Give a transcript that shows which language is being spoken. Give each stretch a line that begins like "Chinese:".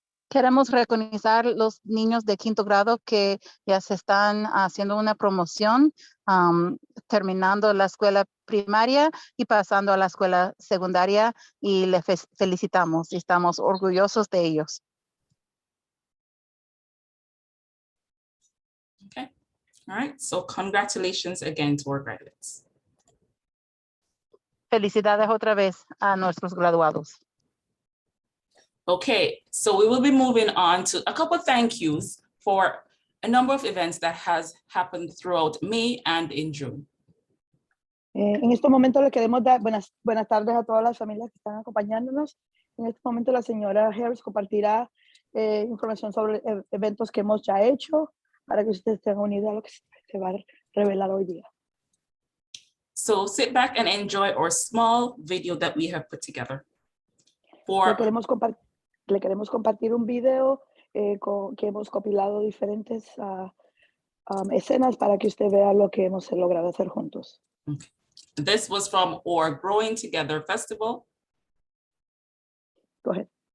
Spanish: Queremos reconocer los niños de quinto grado que ya se están haciendo una promoción, terminando la escuela primaria y pasando a la escuela secundaria, y les felicitamos y estamos orgullosos de ellos.
English: Okay, all right, so congratulations again to our graduates.
Spanish: Felicidades otra vez a nuestros graduados.
English: Okay, so we will be moving on to a couple of thank yous for a number of events that has happened throughout May and in June.
Spanish: En estos momentos le queremos dar buenas tardes a todas las familias que están acompañándonos. En este momento la señora Harris compartirá información sobre eventos que hemos ya hecho para que ustedes tengan una idea de lo que se va a revelar hoy día.
English: So sit back and enjoy our small video that we have put together.
Spanish: Le queremos compartir un video que hemos compilado diferentes escenas para que usted vea lo que hemos logrado hacer juntos.
English: Okay. This was from our Growing Together Festival. Go ahead.